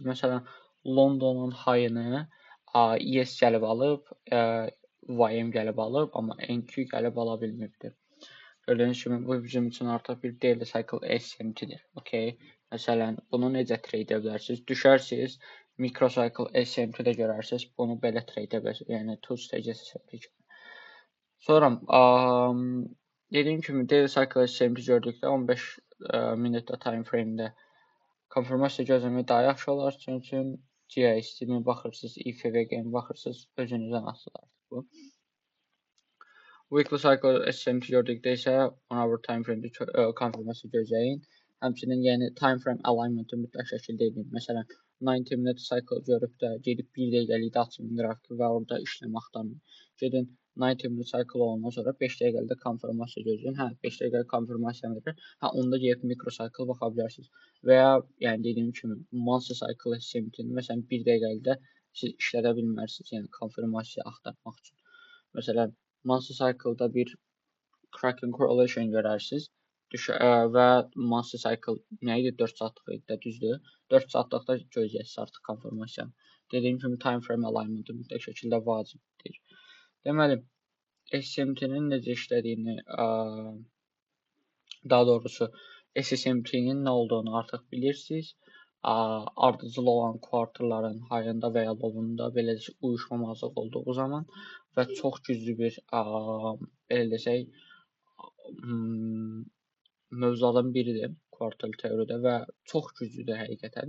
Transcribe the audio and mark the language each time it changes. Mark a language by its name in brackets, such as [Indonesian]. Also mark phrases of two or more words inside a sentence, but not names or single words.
[Azerbaijani] Məsələn, Londonun high-ını ES gəlib alıb, YM gəlib alıb, amma NQ gəlib ala bilmibdir. Gördüyünüz kimi bu bizim üçün artıq bir [English] daily cycle SMT-dir. [Azerbaijani] Okay. Məsələn, bunu necə trade edə bilərsiniz? Düşərsiniz, microcycle SMT-də görərsiniz, bunu belə trade edə bilərsiniz. [English] Yəni two stage SMT. [Azerbaijani] Sonra dediyim kimi [English] daily cycle SMT [Azerbaijani] gördükdə 15 minutda [English] time frame-də [Azerbaijani] konfirmasiya gözləmək daha yaxşı olar. Çünki GIST-mi baxırsınız, IFVG-mi baxırsınız, özünüzdən asılıdır bu. [English] Weekly cycle SMT [Azerbaijani] gördükdə isə [English] 1 hour time frame-də [Azerbaijani] konfirmasiya gözləyin. Həmçinin yəni [English] time frame alignment-ı [Azerbaijani] mütləq şəkildə edin. Məsələn, [English] 90 minute cycle [Azerbaijani] görüb də gedib 1 dəqiqəlikdə açın qrafiki və orada işləm axtarın. Gedin [English] 90 minute cycle [Azerbaijani] olandan sonra 5 dəqiqəlikdə konfirmasiya gözləyin. Hə, 5 dəqiqəlik konfirmasiya verir. Hə, onda gedib microcycle baxa bilərsiniz. Və ya yəni dediyim kimi [English] monthly cycle SMT-ni [Azerbaijani] məsələn 1 dəqiqəlikdə siz işlədə bilmərsiniz, yəni konfirmasiya axtarmaq üçün. Məsələn, [English] monthly cycle-da [Azerbaijani] bir [English] cracking correlation [Azerbaijani] görərsiniz. Və [English] monthly cycle [Azerbaijani] nə idi? 4 saatlıq idi də, düzdür? 4 saatlıqda gözləyəsiniz artıq konfirmasiyanı. Dediyim kimi [English] time frame alignment-ı [Azerbaijani] mütləq şəkildə vacibdir. Deməli, SMT-nin necə işlədiyini, daha doğrusu SSMT-nin nə olduğunu artıq bilirsiniz. Ardıcıl olan quarterların high-ında və ya low-unda belə uyuşmamazlıq olduğu zaman və çox güclü bir belə desək mövzulardan biridir quartal teoriyada və çox güclüdür həqiqətən.